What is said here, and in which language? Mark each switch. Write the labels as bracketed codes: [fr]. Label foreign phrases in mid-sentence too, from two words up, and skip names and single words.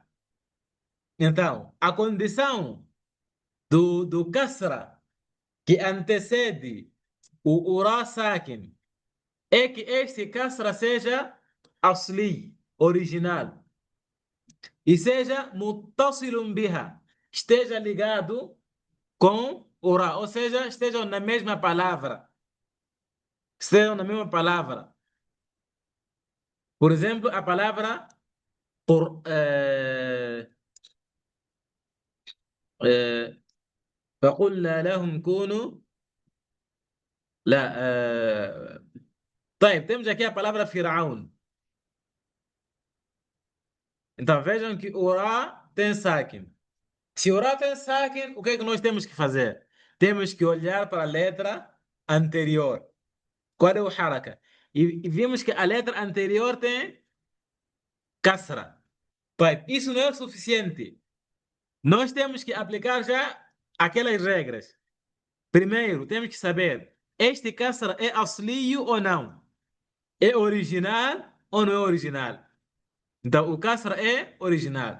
[pt] Então, a condição do kasra que antecede o ura sakin é que este kasra seja asli, original. e seja [ar] متصل بها, [pt] esteja ligado com o ra, ou seja, estejam na mesma palavra. Estejam na mesma palavra. Por exemplo, a palavra por, [ar] فقلنا لهم كونوا لا طيب, [pt] temos aqui a palavra Firaun. Então vejam que o Ra tem sakin. Se o Ra tem sakin, o que é que nós temos que fazer? Temos que olhar para a letra anterior. Qual é o haraka? E vimos que a letra anterior tem kasra. طيب, isso não é suficiente. Nós temos que aplicar já aquelas regras. Primeiro, temos que saber, este kasra é asliyo ou não? É original ou não é original? Então, o kasra é original.